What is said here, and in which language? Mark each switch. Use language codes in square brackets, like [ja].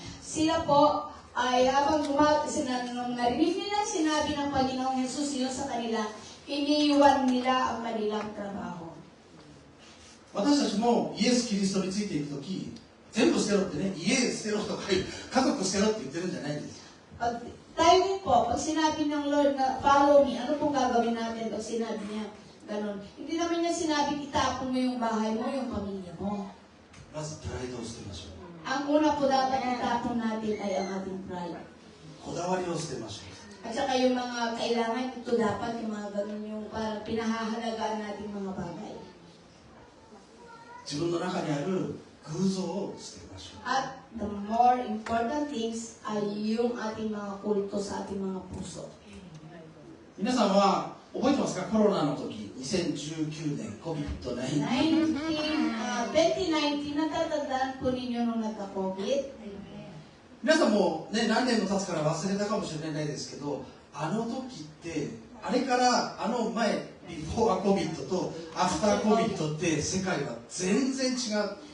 [tl] Sila po ay habang nung narinig nila sinabi ng Panginoong Jesus yun sa kanila, iniiwan nila ang kanilang trabaho. [ja] 私たちもイエス・キリストについていくとき全部捨てろってね、家捨てろとか家族捨てろって言ってるんじゃないんですよ。 [tl] Pag tayo din po, pag sinabi ng Lord na [en] follow me, [tl] ano pong gagawin natin pag sinabi niya ganun? Hindi naman niya sinabi itapon mo yung bahay mo, yung pamilya mo. [ja] まずプライドを捨てましょう。 [tl] Ang una po dapat itapon natin ay ang ating pride. [ja] こだわりを捨てましょう。 [tl] At saka yung mga kailangan, ito dapat yung mga ganun yung parang pinahahalagaan natin mga bagay. [ja] 自分の中にある偶像を捨てましょう。 [tl] At [en] the more important things [tl] ay yung ating mga kulto sa ating mga puso. [ja] 皆さんは覚えてますか？コロナの時2019年 COVID-19 [tl] 2019, natatandaan po ninyo nung nagka-COVID. [ja] 皆さんもね何年も経つから忘れたかもしれないですけど、あの時ってあれからあの前ビフォーコビットとアフターコビットって世界は全然違う。